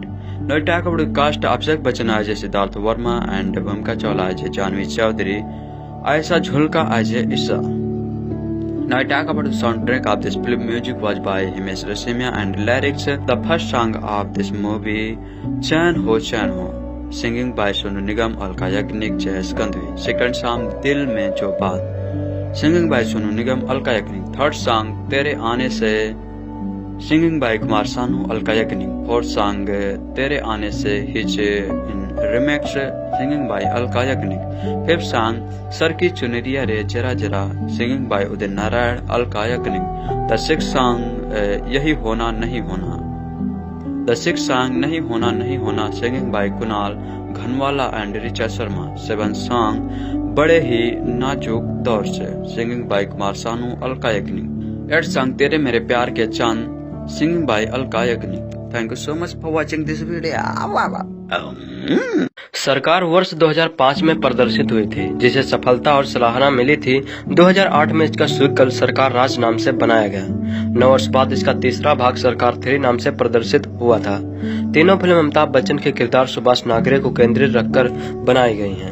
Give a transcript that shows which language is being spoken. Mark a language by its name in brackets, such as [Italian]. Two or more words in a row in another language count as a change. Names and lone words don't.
[English] Now we talk about the cast. Abhishek Bachchan as Siddhartha Verma and Bhumika Chawla as Janvi Chaudhary. Aisa Jhulka as Isa. Now I talk about the soundtrack of this film. Music was by Himesh Reshammiya and lyrics. The first song of this movie, Chain Ho, singing by Sonu Nigam, Alka Yagnik, Jayas Gandhi. Second song, Dil Mein Jo Baat, singing by Sonu Nigam, Alka Yagnik. Third song, Tere Aane Se, singing by Kumar Sanu, Alka Yagnik. Fourth song, Tere Aane Se, his in remix, singing by Alka Yagnik. Fifth song, Sar Ki Chunariya Re Jara Jara, singing by Udit Narayan, Alka Yagnik. The sixth song, Yahi Hona Nahi Hona. The sixth song, Nahi Hona Nahi Hona, singing by Kunal Ghanwala and Richa Sharma. Seventh song, Bade Hi Nazuk Daur Se, singing by Kumar Sanu, Alka Yagnik. Eighth song, Tere Mere Pyar Ke Chand, singing by Alka Yagnik. Thank you so much for watching this video. [Hindi] सरकार वर्ष 2005 में प्रदर्शित हुई थी, जिसे सफलता और सराहना मिली थी। 2008 में इसका सीक्वल सरकार राज नाम से बनाया गया। 9 वर्ष बाद इसका तीसरा भाग सरकार 3 नाम से प्रदर्शित हुआ था। तीनों फिल्म अमिताभ बच्चन के किरदार सुभाष नागरे को केंद्रित रखकर बनाई गई हैं।